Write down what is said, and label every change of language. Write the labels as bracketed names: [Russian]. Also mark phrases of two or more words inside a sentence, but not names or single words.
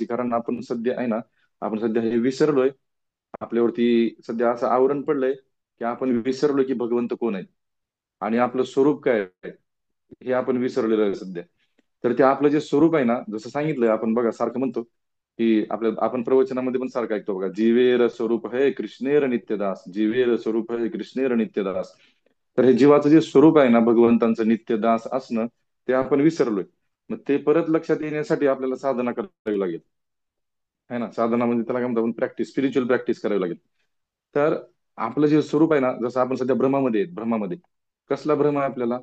[Marathi] कारण आपण सध्या आहे ना, आपण सध्या हे विसरलोय. आपल्यावरती सध्या असं आवरण पडलंय की आपण विसरलो की भगवंत कोण आहे आणि आपलं स्वरूप काय आहे, हे आपण विसरलेलो आहे सध्या. तर ते आपलं जे स्वरूप आहे ना, जसं सांगितलंय आपण बघा, सारखं म्हणतो की आपण प्रवचनामध्ये पण सारखं ऐकतो बघा, [Bangla] জীবের স্বরূপ হয় কৃষ্ণের নিত্যদাস, জীবের স্বরূপ হয় কৃষ্ণের নিত্যদাস. [Marathi] तर हे जीवाचं जे स्वरूप आहे ना, भगवंतांचं नित्यदास असणं, ते आपण विसरलोय. मग ते परत लक्षात येण्यासाठी आपल्याला साधना करावी लागेल. है ना, साधना म्हणजे त्याला काय म्हणतो आपण, प्रॅक्टिस, [English] spiritual practice [Marathi] करावी लागेल. तर आपलं जे स्वरूप आहे ना, जसं आपण सध्या भ्रमामध्ये आहेत, भ्रमामध्ये कसला भ्रम आहे आपल्याला?